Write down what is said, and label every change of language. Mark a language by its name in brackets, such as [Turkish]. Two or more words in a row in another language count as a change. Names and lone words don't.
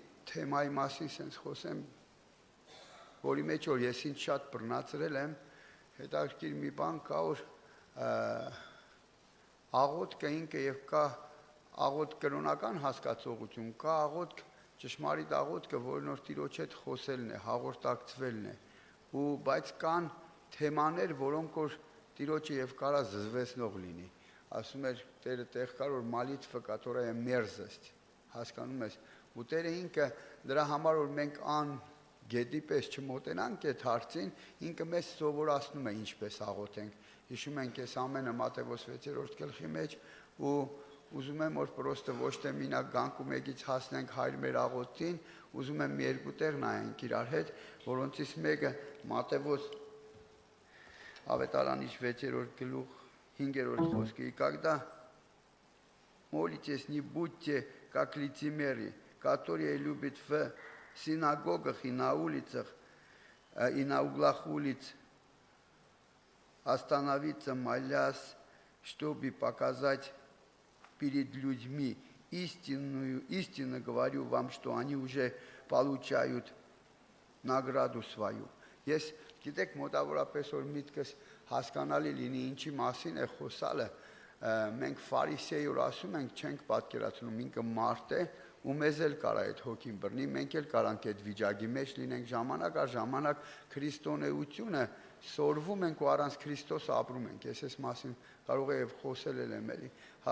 [Armenian] թեմայի մասին sense խոսեմ, որի մեջ որ ես ինձ շատ բռնացրել եմ, հետաքրքիր մի բան կա, որ աղոթքը ինքը եւ կա աղոթք կրոնական հասկացողություն, կա աղոթք ճշմարիտ աղոթքը, որն որ Տիրոջ հետ խոսելն է, հաղորդակցվելն է, բայց կան թեմաներ, որոնք որ Տիրոջը եւ կարա զզվեցնող լինի։ Ասում էր Տերը տեղ կար, որ մալիտվը, [Russian] которая мерзость, [Armenian] հասկանում ես, ու Տերը ինքը դրա համար որ մենք գետի պես չմոտենանք այդ հարցին, ինքը մեզ սովորացնում է ինչպես աղոթենք։ Հիշում ենք այս ամենը Մատթեոս 6-րդ գլխի մեջ ու ուզում եմ որ պրոստը ոչ թե մինակ գանք ու մեկից հասնենք հայր մեր աղոթին, ուզում եմ մի երկու տեղ նայենք իրար հետ, որոնցից մեկը Մատթեոս Ավետարանի 6-րդ գլուխ 5-րդ խոսքը, [Russian] и когда молитесь, не будьте как лицемеры, которые любят в синагогах и на улицах, и на углах улиц остановиться, молясь, чтобы показать перед людьми истинно говорю вам, что они уже получают награду свою. [Armenian] Ես գիտեք մոտավորապես որ միտքս հասկանալի լինի ինչի մասին է խոսալը, մենք ֆարիսեյոր ասում ենք, չենք պատկերացնում, ինքը մարդ է, ու մեզ էլ կարա այդ հոգին բռնի, մենք էլ կարանք այդ վիճակի մեջ լինենք ժամանակ առ ժամանակ քրիստոնեությունը սորվում ենք ու առանց Քրիստոսը ապրում ենք, ես այս մասին կարող եմ խոսել եմ էլի, հա,